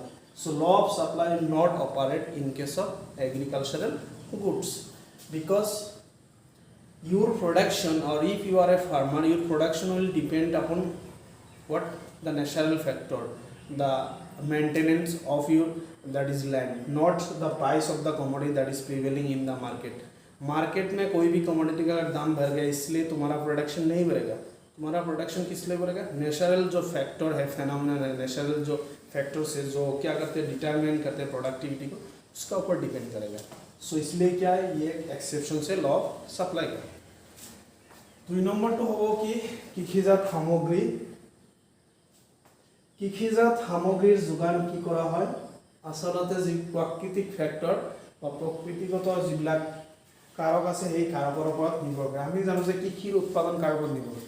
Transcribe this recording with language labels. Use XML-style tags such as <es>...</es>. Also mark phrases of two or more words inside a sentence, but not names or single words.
<en>So law of supply will not operate in case of agricultural goods, because your production, or if you are a farmer, your production will depend upon what, the natural factor, the maintenance of your that is land, not the price of the commodity that is prevailing in the market.</en> <hi>मार्केट में कोई भी कमोडिटी का दाम बढ़ गया इसलिए तुम्हारा प्रोडक्शन नहीं बढ़ेगा, तुम्हारा प्रोडक्शन किस लिए बढ़ेगा, नेचुरल जो फैक्टर है, फेनोमेनन है, नेचुरल जो फैक्टर्स है जो क्या करते हैं, डिटरमाइन करते हैं प्रोडक्टिविटी को, उसका ऊपर डिपेंड करेगा। सो इसलिए क्या है, ये एक्सेप्शन से</hi> <en>law of supply</en> <hi>का।</hi> <as>2 নম্বৰটো হ'ব কি, কৃষিজাত সামগ্ৰী। কৃষিজাত সামগ্ৰীৰ যোগান কি কৰা হয়, আচলতে যি প্ৰাকৃতিক ফেক্টৰ বা প্ৰকৃতিগত যিবিলাক কারক আছে সেই কারকৰ ওপৰত নিৰ্ভৰ কৰে আমি জানো যে কৃষিৰ উৎপাদন কাৰক নিৰ্ভৰ কৰে</as>